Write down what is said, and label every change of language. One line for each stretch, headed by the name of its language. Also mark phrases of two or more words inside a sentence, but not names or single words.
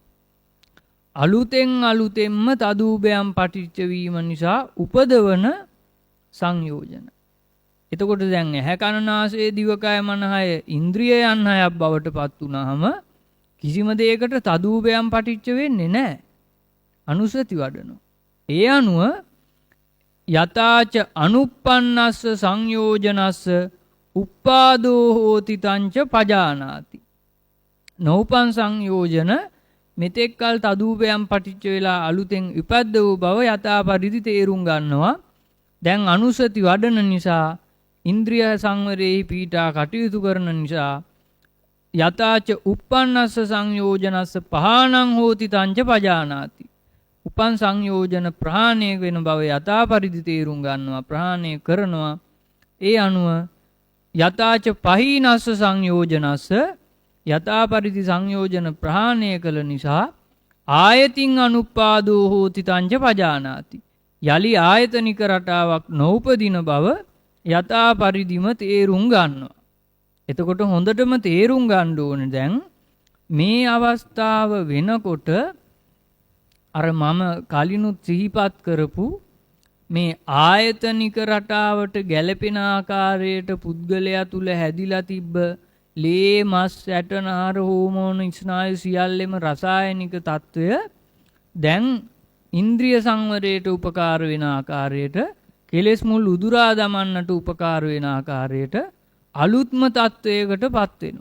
Sinhala: අලුතෙන්ම
Pali: තදූපයම් පටිච්ච
Sinhala: වීම නිසා උපදවන සංයෝජන. එතකොට දැන් ඇහැ කන නාසය දිවකය මන 6 ඉන්ද්‍රියයන් 6ක් බවට පත් වුනහම කිසිම දෙයකට
Pali: තදූපයම් පටිච්ච
Sinhala: වෙන්නේ නැහැ. අනුසති වඩනවා. ඒ අනුව
Pali: යතාච අනුප්පන්නස්ස සංයෝජනස්ස උප්පාදෝ හෝති තංච පජානාති.
Sinhala: නෝපන් සංයෝජන මෙතෙක් කල
Pali: තදූපයම් පටිච්ච
Sinhala: වෙලා අලුතෙන් ඉපද්ද වූ බව යථා පරිදි තේරුම් ගන්නවා. දැන් අනුසති වඩන නිසා, ඉන්ද්‍රිය සංවරයේ පීඨා කටයුතු කරන නිසා
Pali: යතාච uppannassa සංයෝජනස්ස පහානං හෝති තංච පජානාති.
Sinhala: උපන් සංයෝජන ප්‍රහාණය වෙන බව යථා පරිදි තේරුම් ගන්නවා, ප්‍රහාණය කරනවා. ඒ අනුව
Pali: යතාච පහීනස්ස සංයෝජනස්ස
Sinhala: යථා පරිදි සංයෝජන ප්‍රහාණය කළ නිසා
Pali: ආයතින් අනුප්පාදෝ හෝති තංච පජානාති.
Sinhala: යලි ආයතනික රටාවක් නොඋපදින බව යථා පරිදිම තේරුම් ගන්නවා. එතකොට හොඳටම තේරුම් ගන්න ඕනේ දැන් මේ අවස්ථාව වෙනකොට අර මම කලිනුත් සිහිපත් කරපු මේ ආයතනික රටාවට ගැළපෙන ආකාරයට පුද්ගලයා තුල හැදිලා තිබ්බ ලේ මස් ඇටනහර හෝමෝන ස්නායු සියල්ලෙම රසායනික తত্ত্বය දැන් ඉන්ද්‍රිය සංවරයට උපකාර වෙන ආකාරයට, කෙලෙස් මුල් උදුරා දමන්නට උපකාර වෙන ආකාරයට අලුත්ම తত্ত্বයකටපත් වෙනවා.